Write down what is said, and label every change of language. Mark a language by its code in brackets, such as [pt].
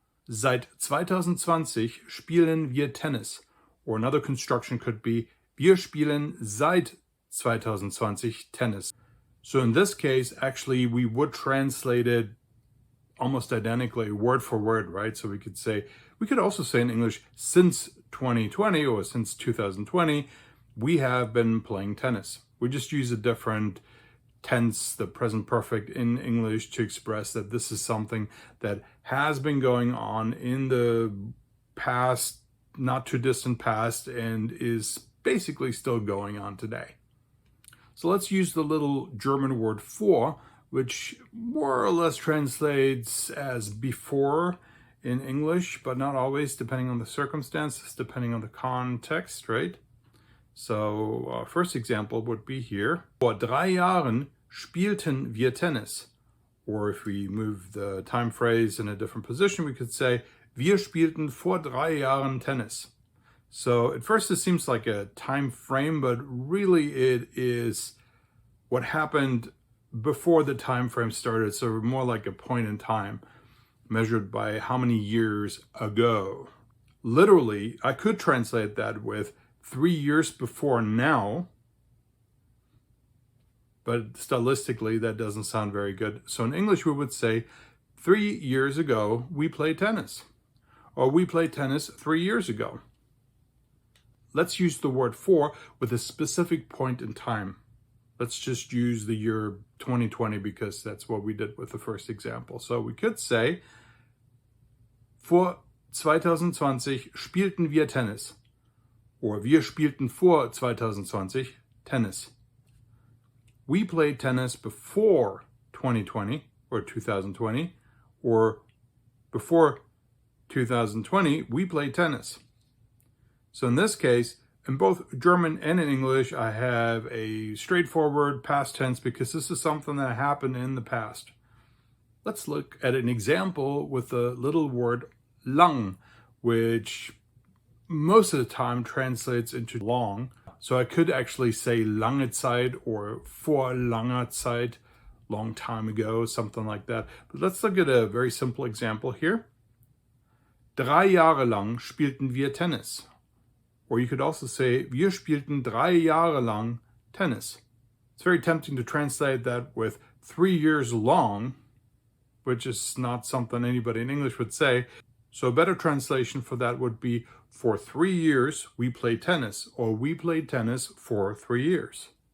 [de] Seit 2020 spielen wir Tennis. [en] Or another construction could be, [de] wir spielen seit 2020 Tennis. [en] So in this case, actually, we would translate it almost identically, word for word, right? So we could also say in English, since 2020 or since 2020, we have been playing tennis. We just use a different tense, the present perfect in English, to express that this is something that has been going on in the past, not too distant past, and is basically still going on today. So let's use the little German word vor, which more or less translates as before in English, but not always, depending on the circumstances, depending on the context, right? So first example would be here. [de] Vor 3 Jahren spielten wir Tennis. [en] Or if we move the time phrase in a different position, we could say, [de] wir spielten vor 3 Jahren Tennis. [en] So at first it seems like a time frame, but really it is what happened before the time frame started. So more like a point in time measured by how many years ago. Literally, I could translate that with 3 years before now, but stylistically that doesn't sound very good. So in English we would say, 3 years ago we played tennis, or we played tennis 3 years ago. Let's use the word for with a specific point in time. Let's just use the year 2020 because that's what we did with the first example. So we could say, [de] vor 2020 spielten wir Tennis. [en] Or [de] wir spielten vor 2020 Tennis. [en] We played tennis before 2020 or 2020, or before 2020, we played tennis. So in this case, in both German and in English, I have a straightforward past tense because this is something that happened in the past. Let's look at an example with the little word lang, which most of the time translates into long. So I could actually say lange Zeit or [de] vor langer Zeit, [en] long time ago, something like that. But let's look at a very simple example here. [de] 3 Jahre lang spielten wir Tennis. [en] Or you could also say, [de] wir spielten 3 Jahre lang Tennis. [en] It's very tempting to translate that with 3 years long, which is not something anybody in English would say. So a better translation for that would be, for 3 years we played tennis, or we played tennis for 3 years.